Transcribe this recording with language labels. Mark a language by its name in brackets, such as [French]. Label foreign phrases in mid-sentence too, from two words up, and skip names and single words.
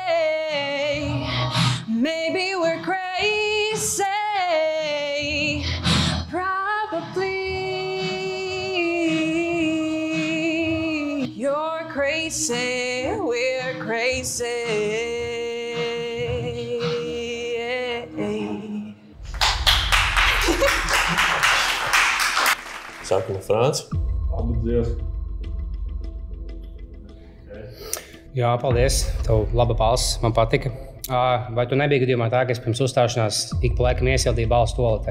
[English] Maybe we're crazy. Probably you're crazy. We're crazy. [Latvian] Sākam ar Franci. Paldies. Jā, paldies. Tev laba balss, man patika. Vai tu nebija gadījumā tā, ka es pirms uzstāšanās ik pa laikam iesildīju balsu toaletē?